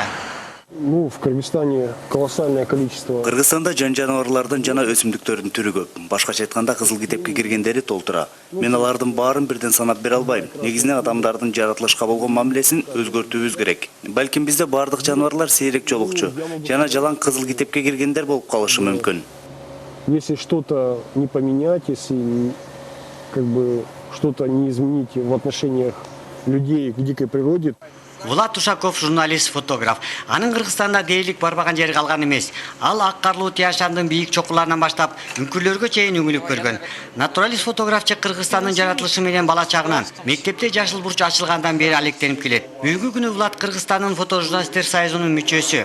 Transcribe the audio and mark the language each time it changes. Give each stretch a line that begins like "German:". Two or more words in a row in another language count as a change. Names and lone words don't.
Russian: Ну, в Кыргызстане колоссальное количество.
Kyrgyz: Кыргызстанда жаныбарлардын жана өсүмдүктөрдүн түрү көп. Башкача айтканда кызыл китепке киргендери толтура. Мен алардын баарын бирден санап бере албайм. Негизинен адамдардын жаратылышка болгон мамилесин өзгөртүүбүз керек. Балким бизде баардык жаныбарлар сейрек жолукчу. Жана жалаң кызыл китепке киргендер болуп калышы мүмкүн.
Russian: Если что-то не поменять, если что-то не изменить в отношениях людей к дикой природе. Влад Ушаков журналист, фотограф.
Kyrgyz: Анын Кыргызстанда дээрлик барбаган жери калган эмес. Ал ак карлуу Тияшандын бийик чокуларынан баштап үңкүрлөргө чейин үңүлүп көргөн. Натуралист фотографчы Кыргызстандын жаратылышы менен бала чагынан мектепте жашыл бурч ачылгандан бери алектенип келет. Бүгүнкү күнү Влад Кыргызстандын фотожурналисттер союзунун мүчөсү.